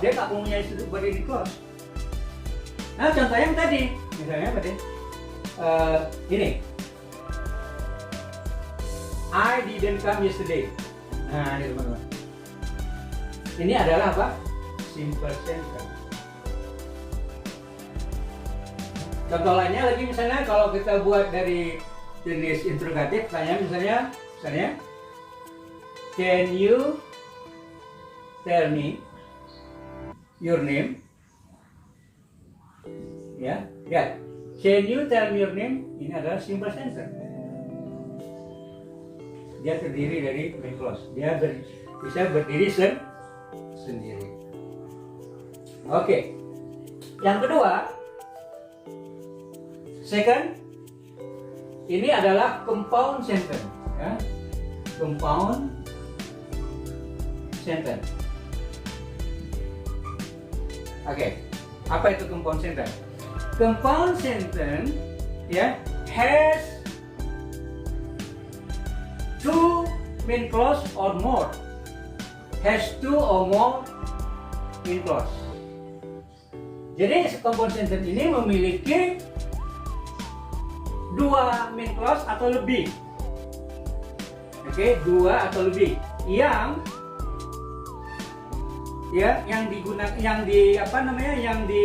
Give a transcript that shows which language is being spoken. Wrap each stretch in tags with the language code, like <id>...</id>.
<id>Dia nggak mempunyai subordinate clause. Nah, contoh yang tadi misalnya apa deh?</id> <en>Ini, I didn't come yesterday.</en> <id>Nah, ini teman-teman. Ini adalah apa? Simple sentence. Contoh lainnya lagi misalnya kalau kita buat dari jenis interrogatif, tanya misalnya,</id> <en>can you tell me your name? Ya, can you tell me your name?</en> <id>Ini adalah simple sentence. Dia terdiri dari main clause. Dia bisa berdiri sendiri. Oke. Yang kedua, second, ini adalah compound sentence. Ya. Compound sentence. Oke. Apa itu compound sentence?</id> <en>Compound sentence ya has two main clause or more. Has two or more main clause.</en> <id>Jadi compound sentence ini memiliki dua main clause atau lebih. Oke, dua atau lebih yang digunakan, yang</id>